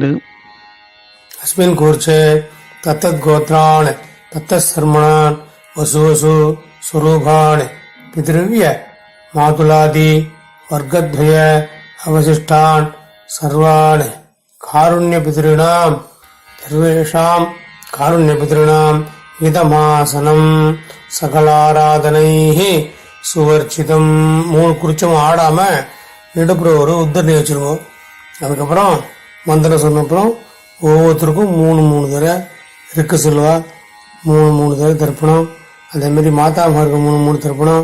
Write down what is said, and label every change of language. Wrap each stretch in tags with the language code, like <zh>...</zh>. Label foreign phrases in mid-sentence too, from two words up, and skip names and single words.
<sa>अस्मिन् कूर्चे तत्तत् गोत्रान् तत्तत् सर्मणान् वसु वसु स्वरूपान् पितृव्य मातुलादि वर्गद्वय अवशिष्टान् सर्वान् कारुण्यपितॄणां सर्वेषां कारुण्यपितॄणां इदमासनम् सकलाराधनैः स्वर्चितम्.</sa> <ta>3 குறிச்சும் ஆடாம நடுப்புற ஒரு உத்தரணி வச்சிருங்க. அதுக்கப்புறம் மந்திரம் சொன்னப்புறம் ஒவ்வொருத்தருக்கும் 3 தடவை இருக்கு சொல்லுவா. 3 தடவை தர்ப்பணம். அதே மாதிரி மாதாமகருக்கு 3 தர்ப்பணம்.</ta>